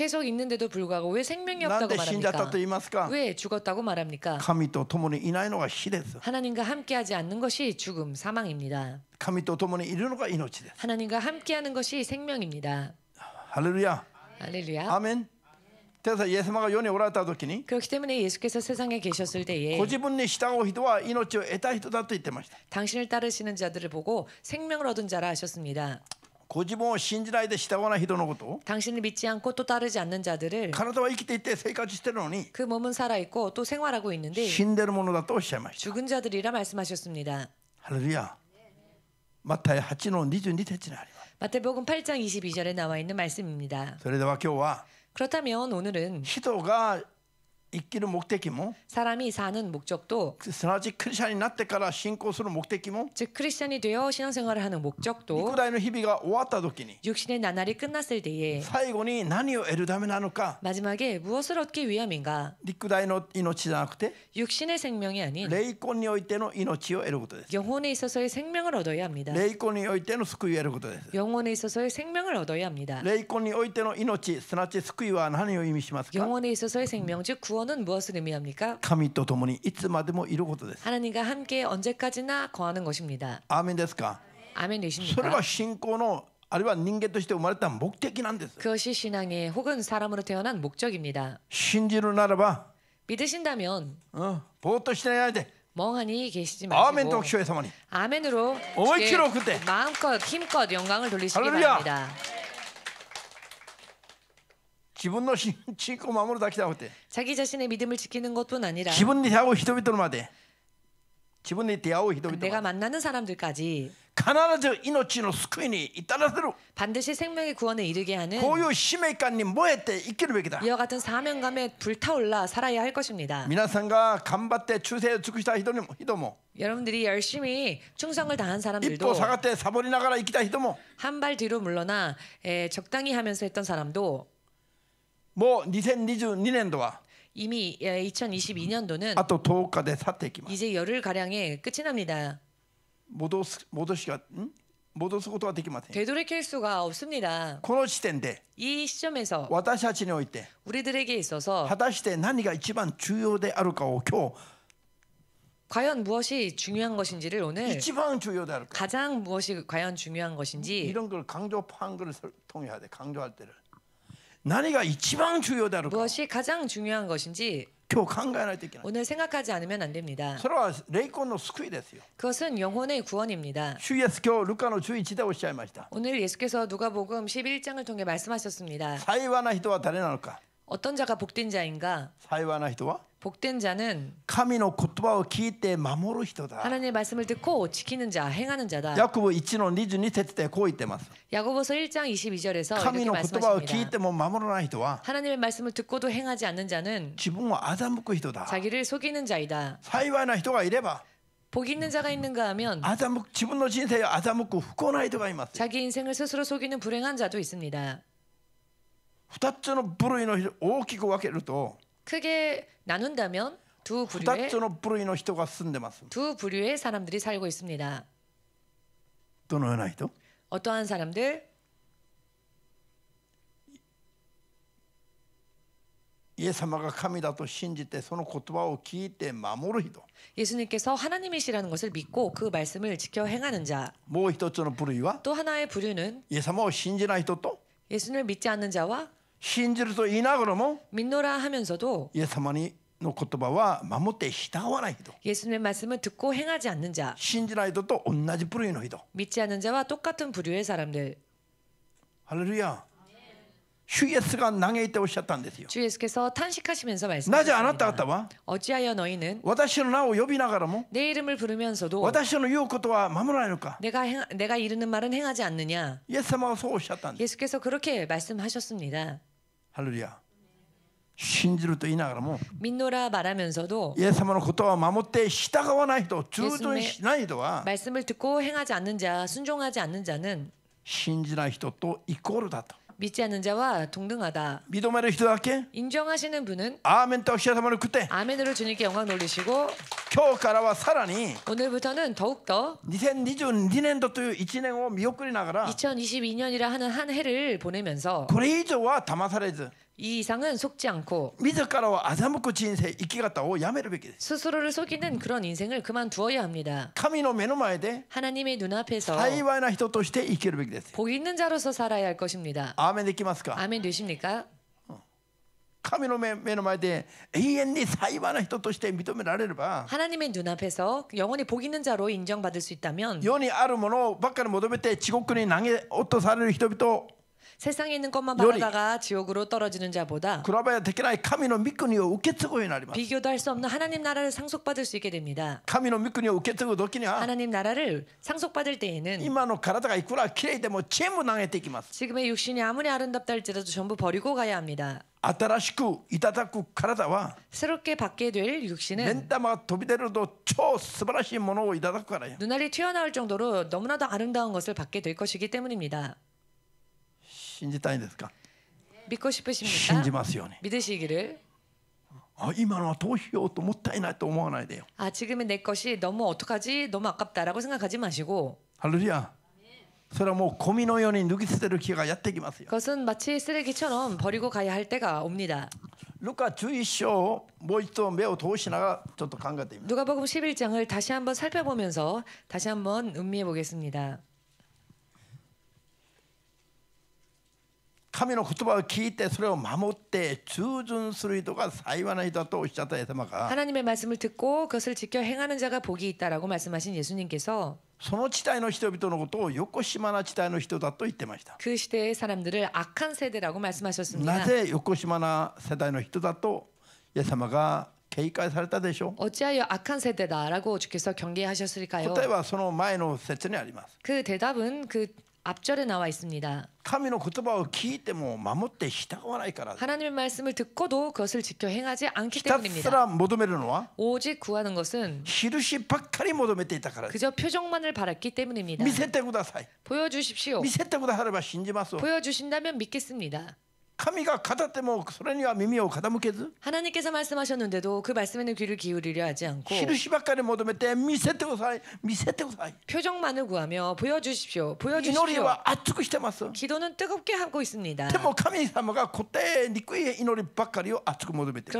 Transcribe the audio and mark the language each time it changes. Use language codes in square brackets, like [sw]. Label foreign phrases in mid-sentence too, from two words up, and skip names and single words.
[ko] 계속 있는데도 불구하고 왜 생명이 [ja] なん [ko] 없다고 [ja] で死んじゃったと [ko] 말합니까? [ja] 言いますか？ [ko] 왜 죽었다고 말합니까? [ja] 神と共にいないのが死です。 [ko] 하나님과 함께하지 않는 것이 죽음, 사망입니다. [ja] 神と共にいるのが命です。 [ko] 하나님과 함께하는 것이 생명입니다. [ja] ハレルヤ。 [ko] 할렐루야. [ja] アーメン。ですからイエス様が世におられた時に [ko] 그렇기 때문에 예수께서 세상에 계셨을 때에 [ja] ご自分に従う人は命を得た人だと言ってました。 [ko] 당신을 따르시는 자들을 보고 생명을 얻은 자라 하셨습니다. [ja] ご自分を信じないで従わない人のことを [ko] 당신을 믿지 않고 또 따르지 않는 자들을 [ja] 体は生きていて生活してるのに [ko] 그 몸은 살아있고 또 생활하고 있는데 [ja] 死んでるものだとおっしゃいました。 [ko] 죽은 자들이라 말씀하셨습니다. [ja] ハレルヤ。マタイ8の22節にあります。 [ko] 마태복음 8장 22절에 나와 있는 말씀입니다. [ja] それでは今日は [ko] 그렇다면 오늘은 [ja] 人が生きる目的も [ko] 사람이 사는 목적도 [ja] すなわちクリスチャンになってから信仰する目的も [ko] 즉 크리스찬이 되어 신앙생활을 하는 [ja] 肉 [ko] 목적도 [ja] 体の日々が終わった時に [ko] 육신의 나날이 끝났을 때에 [ja] 最後に何を得るためなのか [ko] 마지막에 무엇을 얻기 위함인가? [ja] 肉体の命じゃなくて [ko] 육신의 생명이 아닌 [ja] 霊魂においての命を得ることです。 [ko] 영혼에 있어서의 생명을 얻어야 합니다. [ja] 霊魂においての救いを得ることです。 [ko] 영혼에 있어서의 생명을 얻어야 합니다. [ja] 霊魂においての命すなわち救いは何を意味しますか？ [ko] 영혼에 있어서의 생명 즉 구원은 무엇을 의미합니까? [ja] 神と共にいつまでもいることです。 [ko] 하나님과 함께 언제까지나 거하는 것입니다. [ja] アーメンですか？ [ko] 아멘 [ja] それ [ko] 되십니까? [ja] が信仰のあるいは人間として生まれた目的なんです。 [ko] 그것이 신앙의 혹은 사람으로 태어난 목적입니다. [ja] 信じるならば、 [ko] 믿으신다면 [ja] ぼーっとしてないで [ko] 멍하니 계시지 [ja] アーメンと [ko] 마시고 [ja] 主イエス様に [ko] 아멘으로 어머니키로 주께 그때. 마음껏 힘껏 영광을 돌리시기 할렐루야. 바랍니다. [ja] 自分の信仰を守るだけじゃなくて [ko] 자기 자신의 믿음을 지키는 것뿐 아니라 [ja] 自分に出会う人々まで自分に出会う人々 [ko] 내가 [ja] まで [ko] 만나는 사람들까지 [ja] 必ず命の救いに至らせる [ko] 반드시 생명의 구원에 이르게 하는 [ja] こういう使命感に燃えて生きるべきだ。 [ko] 이와 같은 사명감에 불타올라 살아야 할 것입니다. [ja] 皆さんが頑張って忠誠を尽くした人も [ko] 여러분들이 열심히 충성을 다한 [ja] 一 [ko] 사람들도 [ja] 歩下がってサボりながら生きた人も [ko] 한 발 뒤로 물러나 적당히 하면서 했던 사람도 [ja] もう2022年度は [ko] 이미 2022년도는 [ja] あと10日で去っていきます。 [ko] 이제 열흘 가량에 끝이 납니다. [ja] 戻すことはできません。 [ko] 되돌이킬 수가 없습니다. [ja] この時点で [ko] 이 시점에서 [ja] 私たちにおいて [ko] 우리들에게 있어서 [ja] 果たして何が一番重要であるかを今 [ko] 과연 무엇이 중요한 것인지를 [ja] 日 [ko] 오늘 [ja] 一番重要であるか [ko] 가장 무엇이 과연 중요한 것인지 이런 걸 강조한 걸 통해야 돼. 강조할 때를 [ja] 何が一番重要であるか [ko] 무엇이 가장 중요한 것인지 [ja] 今日考えないといけない。 [ko] 오늘 생각하지 않으면 안 됩니다. [ja] それは霊魂の救いですよ。 [ko] 그것은 영혼의 구원입니다. [ja] 主イエス今日ルカの11でおっしゃいました。 [ko] 오늘 예수께서 누가복음 11장을 통해 말씀하셨습니다. [ja] 幸いな人は誰なのか。 [ko] 어떤 자가 복된 자인가? [ja] 幸いな人は [ko] 복된 자는 [ja] 神の言葉を聞いて守る人だ。 [ko] 하나님의 말씀을 듣고 지키는 자, 행하는 자다. [ja] ヤコブ1の22節でこう言ってます。 [ko] 야고보서 1장 22절에서 [ja] 神 [ko] 이렇게 [ja] の言葉を聞い [ko] 말씀하십니다. [ja] ても守らない人は [ko] 하나님의 말씀을 듣고도 행하지 않는 자는 [ja] 自分を欺く人だ。 [ko] 자기를 속이는 자이다. [ja] 幸いな人がいれば [ko] 복 있는 자가 있는가 하면 [ja] 自分の人生を欺く不幸な人がいます。 [ko] 자기 인생을 스스로 속이는 불행한 자도 있습니다. [ja] 2 つの部類の人大きく分けると [ko] 크게 나눈다면 [ja] 2 つの部類の人が住んでます。 [ko] 두 부류의 사람들이 살고 있습니다. [ja] どのような人？ [ko] 어떠한 사람들? [ja] イエス様が神だと信じてその言葉を聞いて守る人。 [ko] 예수님께서 하나님이시라는 것을 믿고 그 말씀을 지켜 행하는 자. [ja] もう一つの部類は [ko] 또 하나의 부류는 [ja] イエス様を信じない人と [ko] 예수를 믿지 않는 자와 [ja] 信じると言いながらも [ko] 믿노라 하면서도 [ja] イエス様の言葉は守って従わない人。 [ko] 예수님의 말씀을 듣고 행하지 않는 자. [ja] 信じない人と同じ部類の人。 [ko] 믿지 않는 자와 똑같은 부류의 사람들. [ja] ハレルヤ。主イエスが嘆いておっしゃったんですよ。 [ko] 주 예수께서 탄식하시면서 [ja] なぜあなた方 [ko] 말씀하셨습니다. [ja] は [ko] 어찌하여 너희는 [ja] 私の名を呼びながらも [ko] 내 이름을 부르면서도 [ja] 私の言うことは守らないのか。 [ko] 내가 이르는 말은 행하지 않느냐. [ja] イエス様はそうおっしゃったんです。 [ko] 예수께서 그렇게 말씀하셨습니다. [ja] ハレルヤ。信じると言いながらも [ko] 믿노라 말하면서도 [ja] イエス様のことは守って従わない人、従順しない人は [ko] 말씀을 듣고 행하지 않는 자, 순종하지 않는 자는 [ja] 信じない人とイコールだと。 [ko] 믿지 않는 자와 동등하다. [ja] 認める人だけ [ko] 인정하시는 분은 [ja] アーメンとおっしゃる様に食って [ko] 아멘으로 주님께 영광 돌리시고 [ja] 今日からはさらに [ko] 오늘부터는 더욱더 [ja] 2022 年度という1年を見送りながら [ko] 2022년이라 하는 한 해를 보내면서 [ja] これ以上は騙されず [ko] 이 이상은 속지 않고 [ja] 自らを欺く人生生き方をやめるべきです。 [ko] 스스로를 속이는 그런 인생을 그만두어야 합니다. [ja] 神の目の前で [ko] 하나님의 눈앞에서 [ja] 幸いな人として生きるべきです。 [ko] 복 있는 자로서 살아야 할 것입니다. [ja] アーメンできますか？ [ko] 아멘 되십니까? [ja] 神の目の前で永遠に幸いな人として認められれば [ko] 하나님의 눈앞에서 영원히 복 있는 자로 인정받을 수 있다면 [ja] 世にあるものばっかり求めて地獄に投げ落とされる人々 [ko] 세상에 있는 것만 바라다가 지옥으로 떨어지는 자보다 [ja] 比べできない神の御国を受け継ぐようになります。 [ko] 비교도 할 수 없는 하나님 나라를 상속받을 수 있게 됩니다. [ja] 神の御国を受け継ぐ時には [ko] 하나님 나라를 상속받을 때에는 [ja] 今の体がいくらきれいでも全部投げていきます。 [ko] 지금의 육신이 아무리 아름답다 할지라도 전부 버리고 가야 합니다. [ja] 新しくいただく体は [ko] 새롭게 받게 될 [ja] 目 [ko] 육신은 [ja] 玉が飛び出ると超素晴らしいものをいただくからよ。 [ko] 눈알이 튀어나올 정도로 너무나도 아름다운 것을 받게 될 것이기 때문입니다. [ja] 信じたいんですか？ [ko] 믿고 [ja] 信 [ko] 싶으십니까? [ja] じますように。 [ko] 믿으시기를. [ja] 今のはどうしようともったいないと思わないでよ。 [ko] 아 지금의 내 것이 너무 어떡하지? 너무 아깝다라고 생각하지 마시고 [ja] ハレルヤ。それはもうゴミのように脱ぎ捨てる気がやってきますよ。 [ko] 그것은 마치 쓰레기처럼 버리고 가야 할 때가 옵니다. [ja] ルカ11章をもう一度目を通しながらちょっと考えてみます。 [ko] 누가복음 11장을 다시 한번 살펴보면서 다시 한번 음미해 보겠습니다. [ja] 神の言葉を聞いてそれを守って従順する人が幸いな人だとおっしゃったイエス様が [ko] 하나님의 말씀을 듣고 그것을 지켜 행하는 자가 복이 있다라고 말씀하신 예수님께서 [ja] その地帯の人々のことを横島な地帯の人だと言ってました。 [ko] 그 시대의 사람들을 악한 세대라고 말씀하셨습니다. [ja] なぜ横島な世代の人だとイエス様が警戒されたでしょう。 [ko] 어찌하여 악한 세대다라고 주께서 경계하셨을까요? [ja] 答えはその前の説にあります。 [ko] 그 대답은 그 앞절에 나와 있습니다. [ja] 神の言葉を聞いても守って従わないからです。 [ko] 하나님의 말씀을 듣고도 그것을 지켜 행하지 않기 [ja] ひたす [ko] 때문입니다. [ja] ら求めるのは [ko] 오직 구하는 것은 [ja] 印ばっかり求めていたからです。 [ko] 그저 표정만을 바랐기 때문입니다. [ja] 見せてください。 [ko] 보여주십시오. [ja] 見せてくだされば信じます。 [ko] 보여주신다면 믿겠습니다. [ja] 神が語ってもそれには耳を傾けず [ko] 하나님께서 말씀하셨는데도 그 말씀에는 귀를 기울이려 하지 않고 [ja] 印ばっかり求めて見せてください見せてください [ko] 표정만을 구하며 보여주십시오. [ja] 祈り [ko] 보여주십시오. [ja] は熱くしてます。 [ko] 기도는 뜨겁게 하고 있습니다. [ja] でも神様が答えにくい祈りばっかりを熱く求めている。